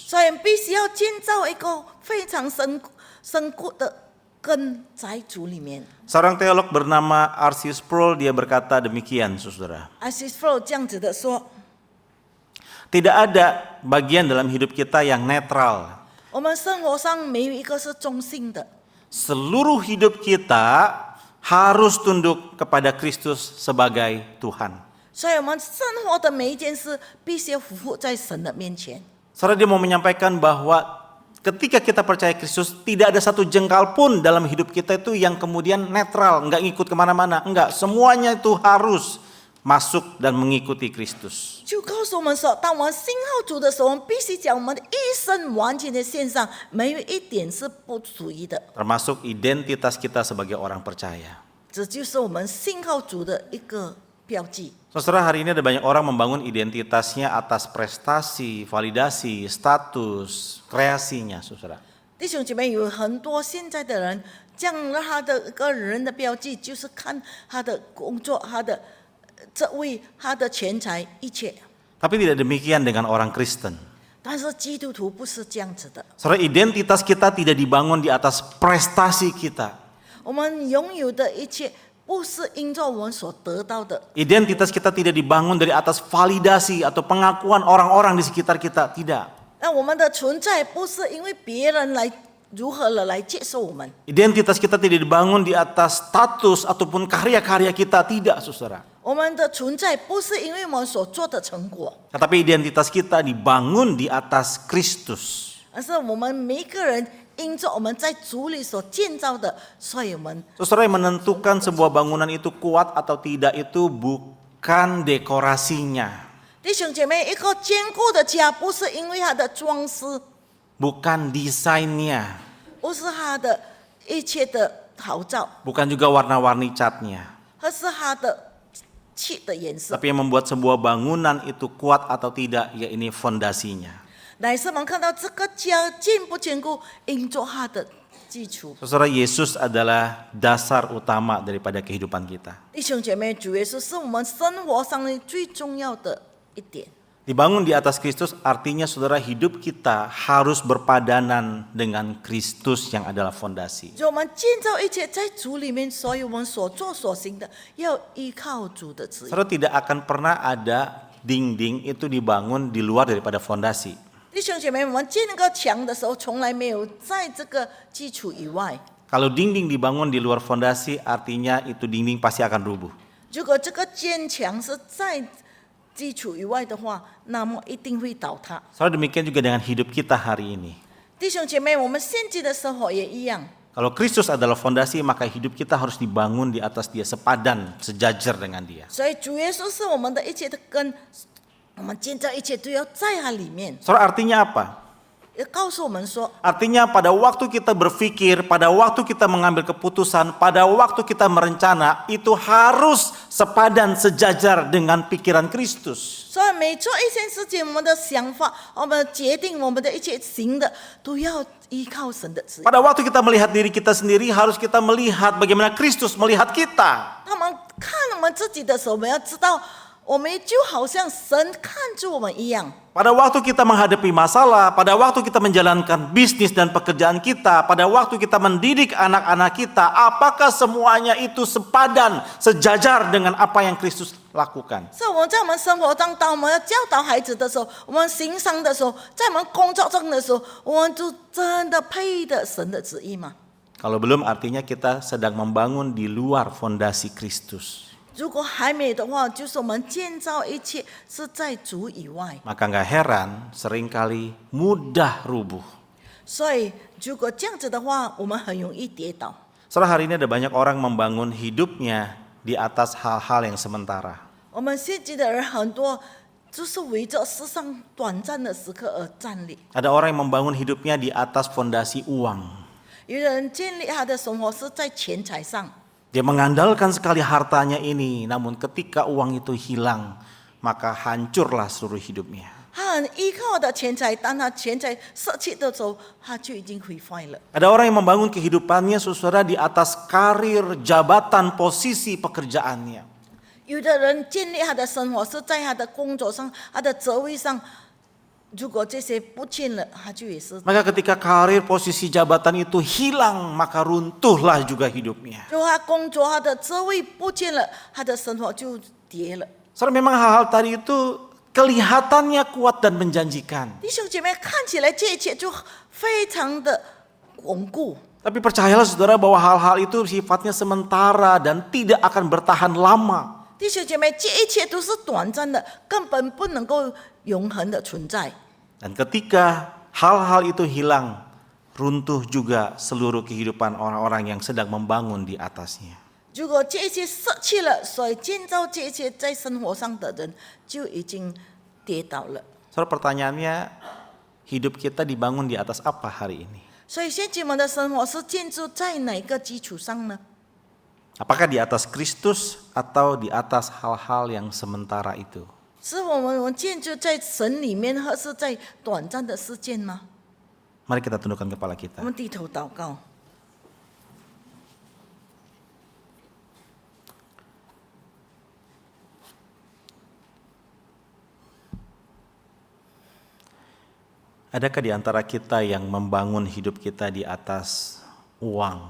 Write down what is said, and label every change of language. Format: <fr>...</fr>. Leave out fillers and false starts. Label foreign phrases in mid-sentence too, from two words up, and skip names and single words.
<zh>所以必须要建造一个非常深固的根在主里面。</zh> <id>Seorang teolog bernama R.C. Sproul dia berkata demikian saudara.</id> <zh>Isis Flow 这样子的说，</zh> <id>Tidak ada bagian dalam hidup kita yang netral.</id> <zh>我们生活上没有一个是中性的，</zh> <id>Seluruh hidup kita harus tunduk kepada Kristus sebagai Tuhan.</id> <zh>所以我们生活的每一件事必须要服在神的面前。</zh> <id>Saudara, dia mau menyampaikan bahwa ketika kita percaya Kristus, tidak ada satu jengkal pun dalam hidup kita itu yang kemudian netral, enggak ngikut kemana-mana. Enggak, semuanya itu harus masuk dan mengikuti Kristus.</id> <zh>就告诉我们说，当我们信号主的时候，我们必须将我们的一生完全的献上，没有一点是不属于的。</zh> <id>Termasuk identitas kita sebagai orang percaya.</id> <zh>这就是我们信号主的一个标记。</zh> <id>Saudara, hari ini ada banyak orang membangun identitasnya atas prestasi, validasi, status, kreasinya, saudara.</id> <zh>弟兄姐妹，有很多现在的人，将他的一个人的标记，就是看他的工作、他的这位、他的钱财一切。</zh> <id>Tapi tidak demikian dengan orang Kristen.</id> <zh>但是基督徒不是这样子的，</zh> <id>Saudara, identitas kita tidak dibangun di atas prestasi kita.</id> <zh>我们拥有的一切不是因着我们所得到的，</zh> <id>Identitas kita tidak dibangun dari atas validasi atau pengakuan orang-orang di sekitar kita, tidak.</id> <zh>那我们的存在不是因为别人来如何了来接受我们，</zh> <id>Identitas kita tidak dibangun di atas status ataupun karya-karya kita, tidak, saudara.</id> <zh>我们的存在不是因为我们所做的成果，</zh> <id>Tetapi identitas kita dibangun di atas Kristus.</id> <zh>而是我们每一个人因着我们在主里所建造的，所以我们</zh> <id>Saudara, yang menentukan sebuah bangunan itu kuat atau tidak itu bukan dekorasinya,</id> <zh>弟兄姐妹，一个坚固的家不是因为它的装饰，</zh> <id>bukan desainnya,</id> <zh>不是它的一切的陶造，</zh> <id>bukan juga warna-warni catnya.</id> <zh>而是它的漆的颜色。</zh> <id>Tapi yang membuat sebuah bangunan itu kuat atau tidak, ya ini fondasinya.</id> <zh>乃是我们看到这个家坚不坚固，因着它的基础。</zh> <id>Saudara, Yesus adalah dasar utama daripada kehidupan kita.</id> <zh>弟兄姐妹，主耶稣是我们生活上面最重要的一点。</zh> <id>Dibangun di atas Kristus artinya saudara hidup kita harus berpadanan dengan Kristus yang adalah fondasi.</id> <zh>就我们建造一切在主里面，所以我们所做所行的要依靠主的旨意。</zh> <id>Saudara, tidak akan pernah ada dinding itu dibangun di luar daripada fondasi.</id> <zh>弟兄姐妹，我们建那个墙的时候，从来没有在这个基础以外。</zh> <id>Kalau dinding dibangun di luar fondasi artinya itu dinding pasti akan rubuh.</id> <zh>如果这个坚墙是在基础以外的话，那么一定会倒塌。</zh> <id>Saudara, demikian juga dengan hidup kita hari ini.</id> <zh>弟兄姐妹，我们现今的生活也一样。</zh> <id>Kalau Kristus adalah fondasi, maka hidup kita harus dibangun di atas Dia, sepadan, sejajar dengan Dia.</id> <zh>所以主耶稣是我们的一切的根，我们建造一切都要在它里面。</zh> <id>Saudara, artinya apa?</id> <zh>也告诉我们说，</zh> <id>Artinya pada waktu kita berpikir, pada waktu kita mengambil keputusan, pada waktu kita merencana, itu harus sepadan, sejajar dengan pikiran Kristus.</id> <zh>所以每做一件事情，我们的想法，我们决定我们的一切行的，都要依靠神的旨意。</zh> <id>Pada waktu kita melihat diri kita sendiri, harus kita melihat bagaimana Kristus melihat kita.</id> <zh>他们看我们自己的时候，我们要知道，我们就好像神看住我们一样。</zh> <id>Pada waktu kita menghadapi masalah, pada waktu kita menjalankan bisnis dan pekerjaan kita, pada waktu kita mendidik anak-anak kita, apakah semuanya itu sepadan, sejajar dengan apa yang Kristus lakukan?</id> <zh>所以我们在我们生活当中，我们要教导孩子的时候，我们行商的时候，在我们工作中的时候，我们就真的配得神的旨意吗？</zh> <id>Kalau belum, artinya kita sedang membangun di luar fondasi Kristus.</id> <zh>如果还没的话，就是我们建造一切是在主以外。</zh> <id>Maka nggak heran seringkali mudah rubuh.</id> <zh>所以如果这样子的话，我们很容易跌倒。</zh> <id>Setelah hari ini ada banyak orang membangun hidupnya di atas hal-hal yang sementara.</id> <zh>我们现今的人很多，就是围着世上短暂的时刻而站立。</zh> <id>Ada orang yang membangun hidupnya di atas fondasi uang.</id> <zh>有人建立他的生活是在钱财上，</zh> <id>Dia mengandalkan sekali hartanya ini, namun ketika uang itu hilang, maka hancurlah seluruh hidupnya.</id> <zh>他很依靠的钱财，当他钱财失去的时候，他就已经毁坏了。</zh> <id>Ada orang yang membangun kehidupannya, saudara, di atas karir, jabatan, posisi pekerjaannya.</id> <zh>有的人建立他的生活是在他的工作上、他的职位上，如果这些不见了，他就也是。</zh> <id>Maka ketika karir, posisi jabatan itu hilang, maka runtuhlah juga hidupnya.</id> <zh>如果他工作、他的职位不见了，他的生活就跌了。</zh> <id>Saudara, memang hal-hal tadi itu kelihatannya kuat dan menjanjikan.</id> <zh>弟兄姐妹，看起来这一切就非常的稳固。</zh> <id>Tapi percayalah saudara bahwa hal-hal itu sifatnya sementara dan tidak akan bertahan lama.</id> <zh>弟兄姐妹，这一切都是短暂的，根本不能够永恒的存在。</zh> <id>Dan ketika hal-hal itu hilang, runtuh juga seluruh kehidupan orang-orang yang sedang membangun di atasnya.</id> <zh>如果这一切失去了，所以建造这一切在生活上的人就已经跌倒了。</zh> <id>Saudara, pertanyaannya, hidup kita dibangun di atas apa hari ini?</id> <zh>所以现今我们的生活是建筑在哪个基础上呢？</zh> <id>Apakah di atas Kristus atau di atas hal-hal yang sementara itu?</id> <zh>是我们建筑在神里面，还是在短暂的事件吗？</zh> <id>Mari kita tundukkan kepala</id> <zh>我</zh> <id>kita.</id> <zh>们低头祷告。</zh> <id>Adakah di antara kita yang membangun hidup kita di atas uang?</id>